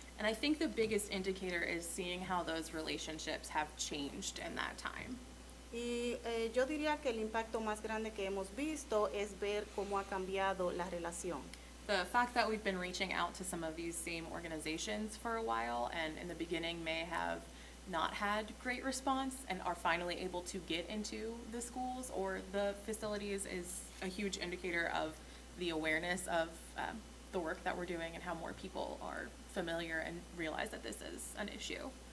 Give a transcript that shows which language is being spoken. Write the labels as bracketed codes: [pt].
[en] And I think the biggest indicator is seeing how those relationships have changed in that time. [es] Y yo diría que el impacto más grande que hemos visto es ver cómo ha cambiado la relación. [en] The fact that we've been reaching out to some of these same organizations for a while and in the beginning may have not had great response and are finally able to get into the schools or the facilities is a huge indicator of the awareness of the work that we're doing and how more people are familiar and realize that this is an issue.